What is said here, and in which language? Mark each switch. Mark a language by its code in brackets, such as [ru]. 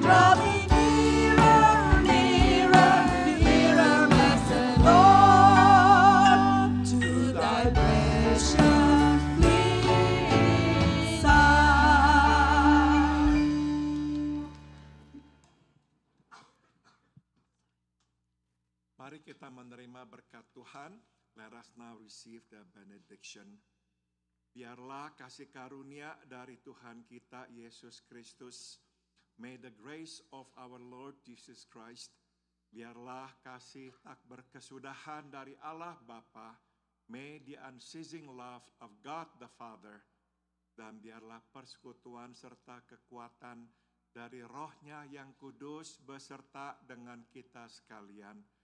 [en] Draw me nearer, nearer, nearer, blessed Lord, to thy precious side. [id] Mari kita menerima berkat Tuhan. [en] Let us now receive the benediction. [id] Biarlah kasih karunia dari Tuhan kita Yesus Kristus. [en] May the grace of our Lord Jesus Christ. [id] Biarlah kasih tak berkesudahan dari Allah Bapa. [en] May the unceasing love of God the Father. [id] Dan biarlah persekutuan serta kekuatan dari Roh-Nya yang kudus beserta dengan kita sekalian.